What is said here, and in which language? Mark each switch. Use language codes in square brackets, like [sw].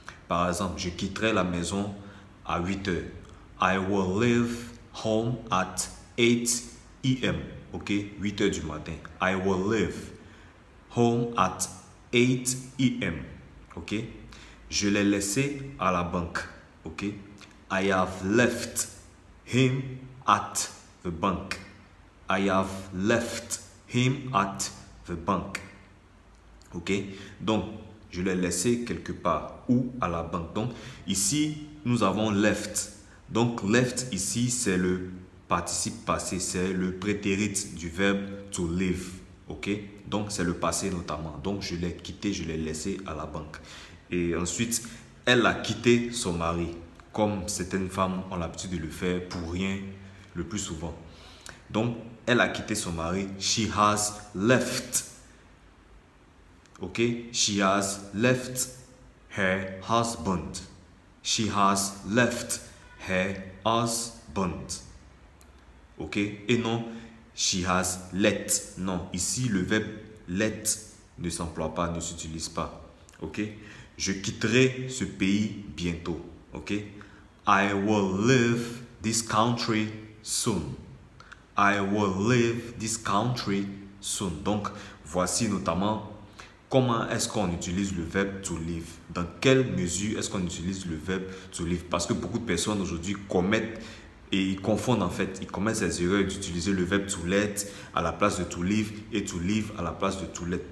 [fr] Par exemple, je quitterai la maison à 8 heures. [en] I will leave home at 8 a.m. Ok, [fr] 8 heures du matin. [en] I will leave home at 8 a.m. [fr] Ok, je l'ai laissé à la banque. [en] Ok, I have left him at the bank. I have left him at the bank. [fr] Ok, donc je l'ai laissé quelque part ou à la banque. Donc ici nous avons left. Donc left ici c'est le participe passé, c'est le prétérit du verbe to live. Ok, donc c'est le passé notamment. Donc je l'ai quitté, je l'ai laissé à la banque. Et ensuite elle a quitté son mari, comme certaines femmes ont l'habitude de le faire pour rien le plus souvent. Donc, elle a quitté son mari. [en] She has left. Ok? She has left her husband. She has left her husband. Ok? [fr] Et non, [en] she has let. [fr] Non, ici, le verbe let ne s'emploie pas, ne s'utilise pas. Ok? Je quitterai ce pays bientôt. Ok? [en] I will leave this country soon. I will leave this country soon. [fr] Donc, voici notamment comment est-ce qu'on utilise le verbe to live. Dans quelle mesure est-ce qu'on utilise le verbe to live? Parce que beaucoup de personnes aujourd'hui commettent et ils confondent en fait. Ils commettent ces erreurs d'utiliser le verbe to let à la place de to live et to live à la place de to let.